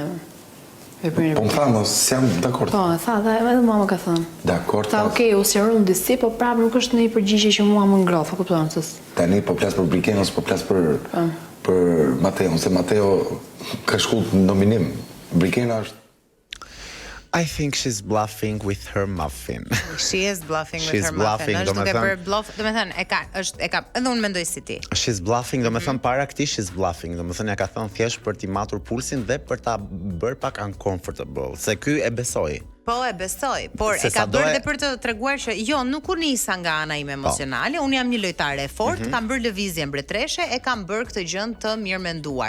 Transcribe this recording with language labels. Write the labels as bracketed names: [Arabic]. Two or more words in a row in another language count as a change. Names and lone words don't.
[Albanian] Po më tha, mos jam dakord. Po, tha, dhe edhe mua më ka thënë. Dakord. Tha, okej, u sqaron disi, po prapë nuk është në një përgjigje që mua më ngroh, kupton se. Tani po plas për Brikenos, po plas për Mateo, se Mateo ka shkull në nominim. Brikena është [English] I think she's bluffing with her muffin. She is bluffing with She's her muffin. bluffing, [Albanian] Është duke bërë bluff, domethënë e ka, edhe unë mendoj si ti. [English] She's bluffing, [Albanian] domethënë para këtij [English] she's bluffing, [Albanian] domethënë ja ka thënë thjesht për t'i matur pulsin dhe për ta bërë pak uncomfortable, se ky e besoi. Po e besoj, por e ka bërë dhe për të treguar që jo, nuk u nisa nga ana ime emocionale, unë jam një lojtare e fortë, kam bërë lëvizje mbretëreshe, e kam bërë këtë gjë të mirë menduar.